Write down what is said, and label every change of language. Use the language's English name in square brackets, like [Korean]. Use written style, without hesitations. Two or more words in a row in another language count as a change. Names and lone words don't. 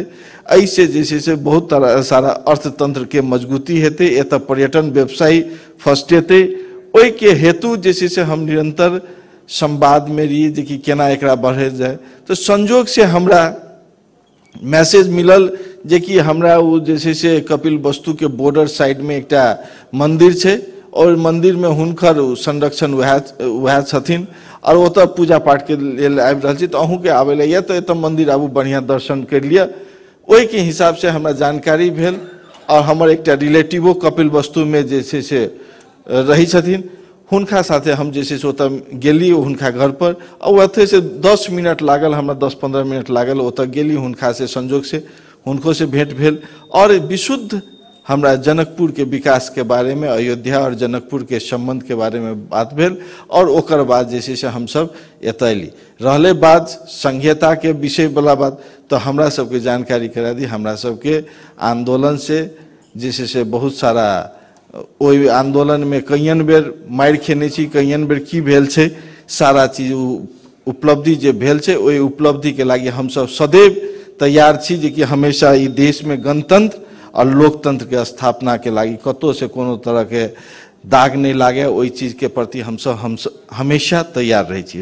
[Maithili] ऐसे जैसे से बहुत सारा अर्थतंत्र के मजबूती हेते, एत पर्यटन व्यवसायी फस्टेते। ओहि के हेतु जैसे से हम निरंतर संवाद में रही जे कि केना एकरा बढ़े जाए। तो संजोग से हमरा मैसेज मिलल जे कि हमरा वो जैसे से कपिल वस्तु के बॉर्डर साइड में एकटा मंदिर छे और मंदिर में हुनकर संरक्षण वह छथिन और ओत पूजा पाठ के लेल आबि रहल छी, तो अहूँ के आवे ला तो एत मंदिर आबू बढ़िया दर्शन कर लिया। ओहि के हिसाब से हमरा जानकारी भेल और हमर एकटा रिलेटिवो कपिल वस्तु में जैसे से रही छथिन, हुनका साथे हम जैसे से ओत गेली हुनका घर पर, और ओते से 10 मिनट लागल, हमरा 10-15 मिनट लागल ओत गेली हुनका से, संजोग से हुनको से भेंट भेल और विशुद्ध हमरा जनकपुर के विकास के बारे में, अयोध्या और जनकपुर के संबंध के बारे में बात भेल। और ओकर बाद जैसे से हम सब एतैली रहले बात संहिता के विषय वाला बात, तो हमरा सबके जानकारी करा दी। हमरा सबके आंदोलन से जैसे से बहुत सारा ओहि आंदोलन में कईयन बेर मार खेने छी, कईयन बेर की भेल छे, सारा चीज उपलब्धि जे भेल छे ओहि उपलब्धि के लागी हम सब सदैव तैयार छी जे कि हमेशा ई देश में गणतंत्र और लोकतंत्र के स्थापना के लागी कतो से कोनो तरह के दाग नहीं लागे, ओहि चीज के प्रति हम हमेशा तैयार रही छी।